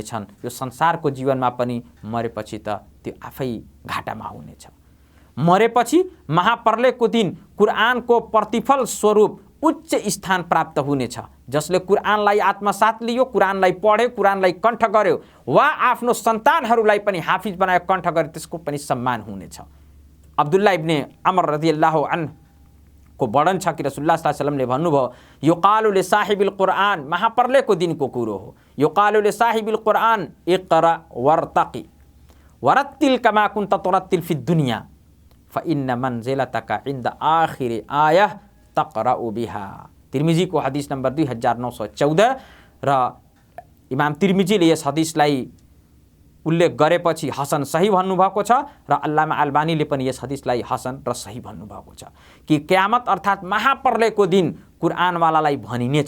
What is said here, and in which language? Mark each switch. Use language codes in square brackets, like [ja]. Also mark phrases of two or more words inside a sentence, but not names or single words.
[ne] यो संसारको जीवनमा पनि मरेपछि त त्यो आफै घाटामा हुनेछ। मरेपछि महाप्रलयको दिन कुरानको प्रतिफल स्वरूप उच्च स्थान प्राप्त हुनेछ। जसले कुरानलाई आत्मसात लियो, कुरानलाई पढ्यो, कुरानलाई कण्ठ गर्यो वा आफ्नो सन्तानहरूलाई पनि हाफिज बनायो, कण्ठ गर्यो, त्यसको पनि सम्मान हुनेछ। अब्दुल्लाह इब्ने अमर [ar] رضي الله عنه [ne] को वर्णन छ कि रसुल्लाह [ar] صلى الله عليه وسلم [ne] भन्नुभयो, [ar] يقال لصاحب القرآن, [ne] महाप्रलयको दिनको कुरो हो। [ar] يقال لصاحب القرآن اقرأ وارتق ورتل كما كنت ترتل في الدنيا فإن منزلتك عند آخر آية تقرؤها. [ne] तिर्मिजीको हदिस नम्बर 2914 र इमाम तिर्मिजीले यस हदिसलाई उल्लेख गरेपछि [ar] حسن صحيح [ne] भन्नुभएको छ र अल्लामा अल्बानीले पनि यस हदिसलाई हसन र सही भन्नुभएको छ कि क़यामत अर्थात् महाप्रलयको दिन कुरानवालालाई भनिनेछ।